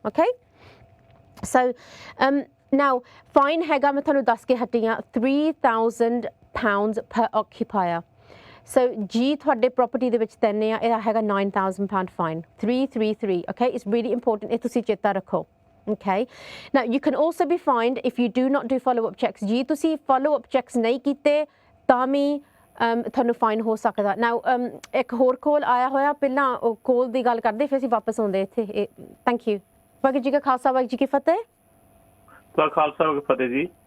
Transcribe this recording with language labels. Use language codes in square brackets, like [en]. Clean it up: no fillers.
[pa] Okay so ਨਾਓ fine ਹੈਗਾ, ਮੈਂ ਤੁਹਾਨੂੰ ਦੱਸ ਕੇ ਹਟੀ ਹਾਂ, £3,000 [en] per occupier। [pa] ਸੋ ਜੀ ਤੁਹਾਡੇ ਪ੍ਰੋਪਰਟੀ ਦੇ ਵਿੱਚ ਤਿੰਨ ਆ, ਇਹਦਾ ਹੈਗਾ £9,000 fine, 333। [en] okay it's really important, [pa] ਇਹ ਤੁਸੀਂ ਚੇਤਾ ਰੱਖੋ। [en] Okay, now you can also be fined if you do not do follow-up checks। [pa] ਜੀ ਤੁਸੀਂ follow-up checks ਨਹੀਂ ਕੀਤੇ ਤਾਂ ਵੀ ਤੁਹਾਨੂੰ ਫਾਈਨ ਹੋ ਸਕਦਾ। now ਇੱਕ ਹੋਰ ਕੋਲ ਆਇਆ ਹੋਇਆ, ਪਹਿਲਾਂ ਉਹ ਕੋਲ ਦੀ ਗੱਲ ਕਰਦੇ ਫਿਰ ਅਸੀਂ ਵਾਪਸ ਆਉਂਦੇ ਇੱਥੇ। [en] Thank you. [pa] ਵਾਹਿਗੁਰੂ ਜੀ ਕਾ ਖਾਲਸਾ, ਵਾਹਿਗੁਰੂ ਜੀ ਕੀ ਫਤਿਹ। ਖਾਲਸਾ ਵਾਹਿਗੁਰੂ ਫਤਿਹ ਜੀ।